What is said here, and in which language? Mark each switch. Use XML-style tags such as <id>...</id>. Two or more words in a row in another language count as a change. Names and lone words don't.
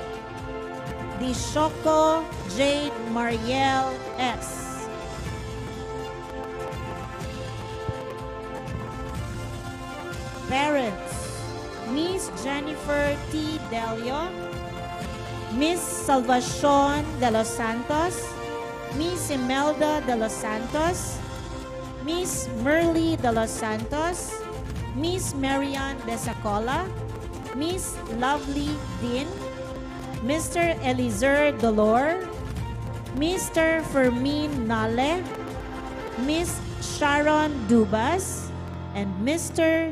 <en>Dishoco Jade Mariel S. Parents: Miss Jennifer T. Delio, Miss Salvacion de los Santos, Miss Imelda de los Santos, Miss Merly de los Santos, Miss Marian de Sacola, Miss Lovely Dean, Mr. Eliezer Dolor, Mr. Fermin Nale, Miss Sharon Dubas, and Mr.</en>